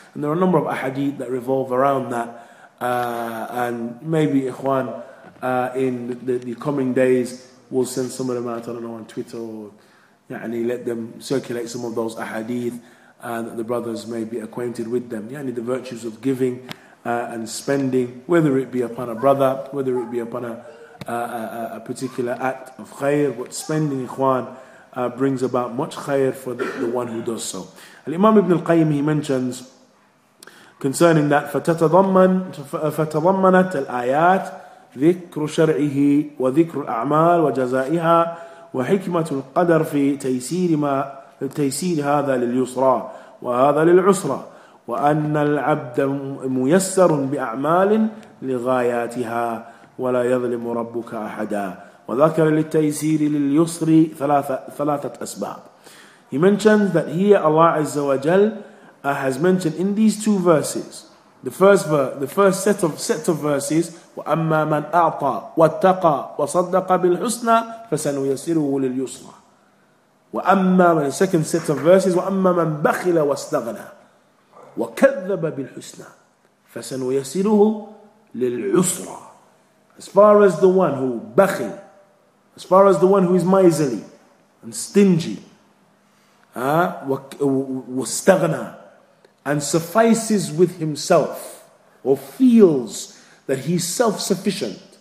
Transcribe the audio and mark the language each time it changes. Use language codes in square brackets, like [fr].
[en] And there are a number of ahadith that revolve around that. And maybe, ikhwan, in the coming days, we'll send some of them out, I don't know, on Twitter, or let them circulate some of those ahadith, and the brothers may be acquainted with them. The virtues of giving and spending, whether it be upon a brother, whether it be upon a particular act of khair, but spending, ikhwan, brings about much khair for the one who does so. Imam Ibn al-Qayyim, he mentions concerning that, [ar] فَتَضَمَّنَتْ الْآيَاتِ ذِكْرُ شَرْعِهِ وَذِكْرُ الْأَعْمَالِ وَجَزَائِهَا وَحِكْمَةُ الْقَدَرِ في تيسير هذا لليسرى وهذا للعسرى وأن العبد ميسر بأعمال لغاياتها ولا يظلم ربك أحدا وذكر للتيسير لليسر ثلاثة أسباب. [en] He mentions that here Allah Azza wa Jal has mentioned in these two verses, the first set of verses, [ar] وَأَمَّا مَنْ أَعْطَى وَاتَّقَى وَصَدَّقَ بِالْحُسْنَى فَسَنُيَسِّرُهُ لِلْيُسْرَى. وَأَمَّا, [en] the second set of verses, [ar] وَأَمَّا مَنْ بَخِلَ وَاسْتَغْنَى وَكَذَّبَ بِالْحُسْنَى فَسَنُيَسِّرُهُ لِلْعُسْرَى. [en] As far as the one who bakhil, as far as the one who is miserly and stingy, [ar] وَاسْتَغْنَى, [en] and suffices with himself, or feels that he's self-sufficient.